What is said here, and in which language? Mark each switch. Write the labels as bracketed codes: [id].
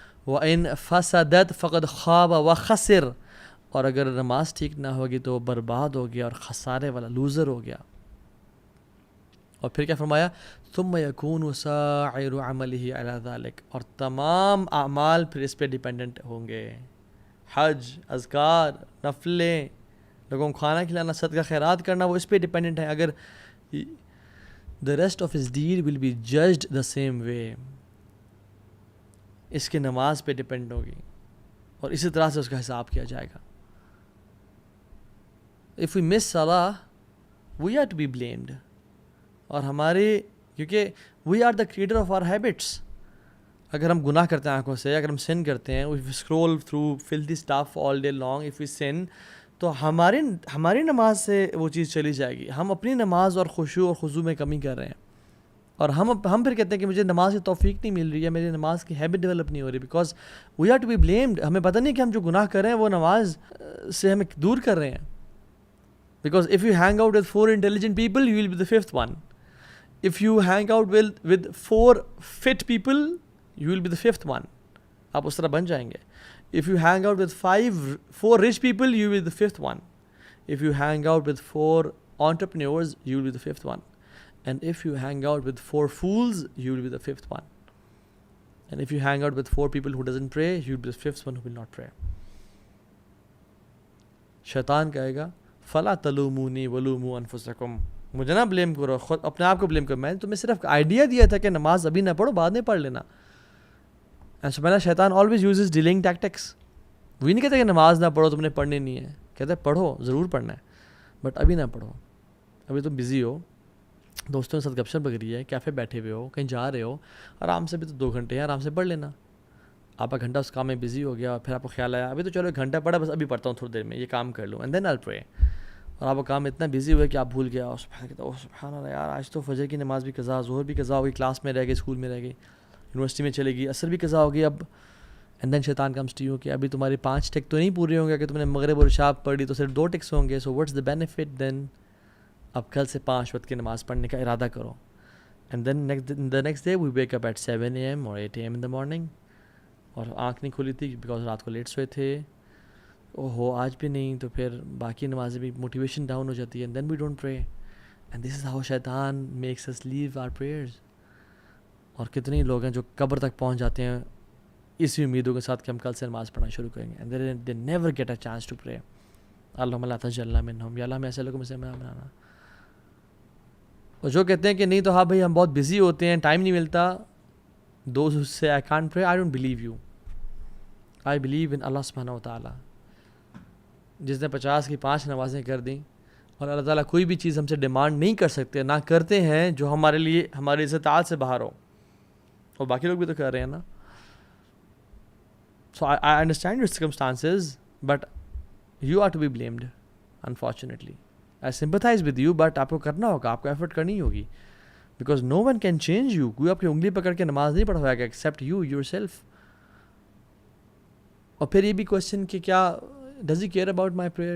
[ar] وإن فسدت فقد خاب وخسر. [ur] اور اگر نماز ٹھیک نہ ہوگی تو وہ برباد ہو گیا اور خسارے والا لوزر ہو گیا. اور پھر کیا فرمایا, [ar] ثم يكون سائر عمله على ذلك. [ur] اور تمام اعمال پھر اس پہ ڈیپینڈنٹ ہوں گے. حج, اذکار, نفلیں, لوگوں کو کھانا کھلانا, صدقہ خیرات کرنا, وہ اس پہ ڈیپینڈنٹ ہے. اگر [en] the rest of his deed will be judged the same way. [ur] اس کی نماز پہ ڈیپینڈ ہوگی اور اسی طرح سے اس کا حساب کیا جائے گا. [en] if we miss salah, we are to be blamed. [ur] اور ہمارے کیونکہ [en] we are the creator of our habits. [ur] اگر ہم گناہ کرتے ہیں آنکھوں سے، اگر ہم sin کرتے ہیں, [en] if we scroll through filthy stuff all day long, if we sin, [ur] تو ہماری نماز سے وہ چیز چلی جائے گی. ہم اپنی نماز اور خشوع اور خضوع میں کمی کر رہے ہیں، اور ہم پھر کہتے ہیں کہ مجھے نماز کی توفیق نہیں مل رہی ہے، میری نماز کی ہیبٹ ڈیولپ نہیں ہو رہی، [en] Because we are to be blamed. [ur] ہمیں پتہ نہیں کہ ہم جو گناہ کر رہے ہیں وہ نماز سے ہمیں دور کر رہے ہیں. [en] Because if you hang out with 4 intelligent people, you will be the 5th one. If you hang out with 4 fit people, you will be the 5th one. [ur] آپ اس طرح بن جائیں گے. [en] If you hang out with 4 rich people, you will be the 5th one. If you hang out with 4 entrepreneurs, you will be the 5th one. And if you hang out with 4 fools, you will be the 5th one. And if you hang out with 4 people who doesn't pray, you will be the 5th one who will not pray. [ur] شیطان کہے گا [ar] فَلَا تَلُومُونِي وَلُومُوا أَنفُسَكُمْ، [ur] مجھے نہ blame کرو، خود اپنے آپ کو بلیم کرو. میں نے تمہیں صرف آئیڈیا دیا تھا کہ نماز ابھی نہ پڑھو، بعد میں پڑھ لینا. [en] سبحان شیطان always uses delaying tactics. [ur] وہی نہیں کہتے کہ نماز نہ پڑھو، تم نے پڑھنی نہیں ہے. کہتے ہیں پڑھو، ضرور پڑھنا ہے، بٹ ابھی نہ پڑھو، ابھی تم بزی ہو، دوستوں کے ساتھ گپ شپ لگ رہی ہے، کیفے بیٹھے ہوئے ہو، کہیں جا رہے ہو، آرام سے بھی تو 2 گھنٹے ہیں، آرام سے پڑھ لینا. آپ کا گھنٹہ اس کام میں بزی ہو گیا، اور پھر آپ کو خیال آیا ابھی تو چلو 1 گھنٹہ پڑھا، بس ابھی پڑھتا ہوں تھوڑی دیر میں، یہ کام کر لوں، [en] And then I pray. [ur] اور آپ کا کام اتنا بزی ہوا کہ آپ بھول گیا، اور سبحان اللہ یار آج تو فجر کی نماز بھی قضا، ظہر بھی قضا ہو گئی، کلاس میں رہ گئی، اسکول میں رہ گئی، یونیورسٹی میں چلے گئی، عصر بھی قضا ہو گئی. [en] اب and then شیطان comes to you [ur] کہ ابھی تمہاری 5 ٹک تو نہیں پورے ہوں گے، کہ تم نے مغرب اور عشاء پڑھی تو صرف 2 ٹکس ہوں گے. [en] So what's the benefit then? [ur] اب کل سے 5 وقت کی نماز پڑھنے کا ارادہ کرو. [en] And then the next day we wake up at 7 AM or 8 AM in the morning. [ur] اور آنکھ نہیں کھلی تھی بیکاز رات کو لیٹ سوئے تھے، اوہو آج بھی نہیں، تو پھر باقی نمازیں بھی موٹیویشن ڈاؤن ہو جاتی ہے. [en] And then we don't pray, and this is how شیطان makes us leave our prayers. [ur] اور کتنے لوگ ہیں جو قبر تک پہنچ جاتے ہیں اسی امیدوں کے ساتھ کہ ہم کل سے نماز پڑھنا شروع کریں گے، [en] And they never get a chance to pray. [ar] اللہم لا تجعلنا منہم، [ur] یا اللہ ہمیں ایسے لوگوں میں سے بنانا. اور جو کہتے ہیں کہ نہیں تو ہاں بھائی ہم بہت بزی ہوتے ہیں، ٹائم نہیں ملتا، [en] Those who say I can't pray, I don't believe you. I believe in [ur] اللہ سبحانہ و تعالیٰ. جس نے 50 کی 5 نمازیں کر دیں، اور اللہ تعالیٰ کوئی بھی چیز ہم سے ڈیمانڈ نہیں کر سکتے، نہ کرتے ہیں جو ہمارے لیے ہماری استطاعت سے باہر ہو، اور باقی لوگ بھی تو کر رہے ہیں نا. [en] So I understand your circumstances, but you are to be blamed, unfortunately. I sympathize with you, but [ur] آپ کو کرنا ہوگا، آپ کو ایفرٹ کرنی ہوگی، [en] because no one can change you. [ur] کوئی آپ کی انگلی پکڑ کے نماز نہیں پڑھوائے گا [en] except you yourself. [ur] اور پھر یہ بھی کوشچن کہ کیا [en] does he care about my prayer?